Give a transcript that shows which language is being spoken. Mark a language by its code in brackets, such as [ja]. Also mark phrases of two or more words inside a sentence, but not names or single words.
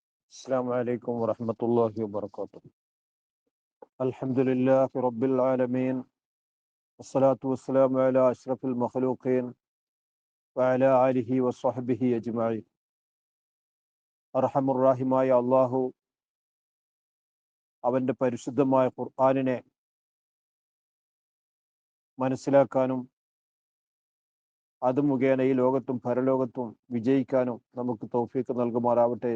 [ar] السلام عليكم ورحمة الله وبركاته. الحمد لله رب العالمين والصلاة والسلام على أشرف المخلوقين وعلى آله وصحبه أجمعين. [ml] അർഹമുർ-റഹീമായ അള്ളാഹു അവൻ്റെ പരിശുദ്ധമായ ഖുർആനിനെ മനസ്സിലാക്കാനും അത് മുഖേന ഈ ലോകത്തും പരലോകത്തും വിജയിക്കാനും നമുക്ക് തൗഫീഖ് നൽകുമാറാവട്ടെ.